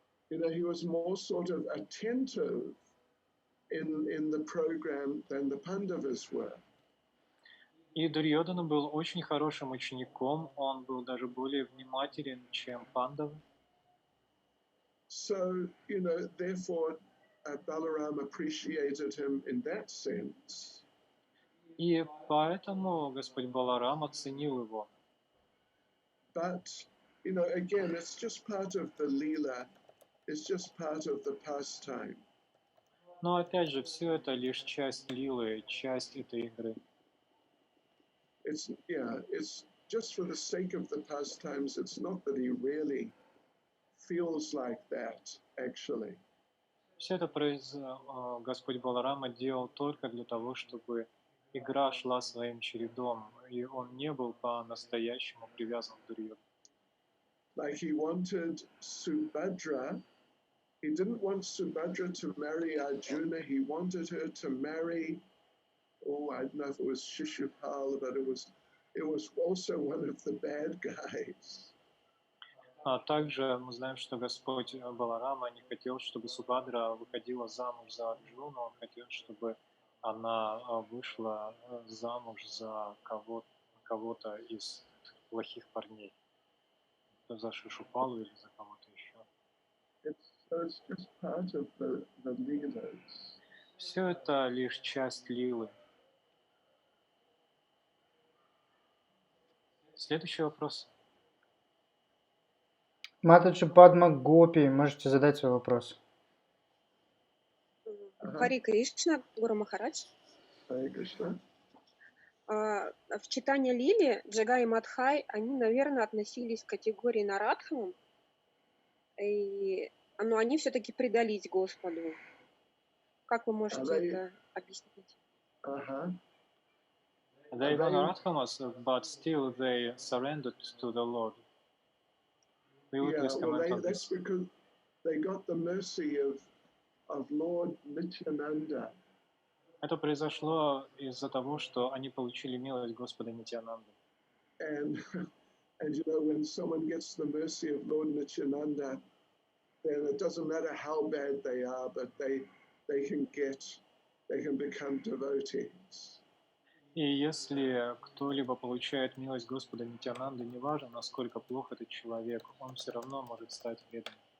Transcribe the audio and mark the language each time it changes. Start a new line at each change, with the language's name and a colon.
English: You know, he was more sort of attentive in the program than the Pandavas were.
Russian: И Дурьёдана был очень хорошим учеником, он был даже более внимателен, чем пандавы.
English: So, you know, therefore, Balaram appreciated him in that sense.
Russian: И поэтому Господь Баларам оценил его.
English: But, you know, again, it's just part of the Leela, it's just part of the pastime.
Russian: Но опять же, все это лишь часть лилы, часть этой игры.
English: It's just for the sake of the pastimes, it's not that he really feels like that, actually.
Russian: Все это Господь Баларама делал только для того, чтобы игра шла своим чередом, и он не был по-настоящему привязан к Дурьёдану.
English: Like he wanted Subhadra, he didn't want Subhadra to marry Arjuna, he wanted her to marry, I don't know if it was Shishupal, but it was also one of the bad guys.
Russian: А также мы знаем, что Господь Баларама не хотел, чтобы Субхадра выходила замуж за Арджуну, он хотел, чтобы она вышла замуж за кого-то из плохих парней, за Шишупалу или за кого-то еще.
English: It's just part of the Leelas.
Russian: Все это лишь часть лилы. Следующий вопрос. Матаджи Падма Гопи, можете задать свой вопрос. Хари Кришна, Гуру Махарадж.
English: Hare Krishna.
Russian: В читании Лили Джага и Мадхай, они, наверное, относились к категории Нарадхамам, но они все-таки предались Господу. Как вы можете это объяснить?
English: They were Naradhamas, but still they surrendered to the Lord. Will you please comment on That's this? because they got the mercy of Lord Nityananda.
Russian: Это произошло из-за того, что они получили милость Господа Нитьянанды.
English: And you know, when someone gets the mercy of Lord Nityananda, then it doesn't matter how bad they are, but they can become devotees.
Russian: И если кто-либо получает милость Господа Нитьянанды, неважно, насколько плох этот человек, он все равно может стать преданным.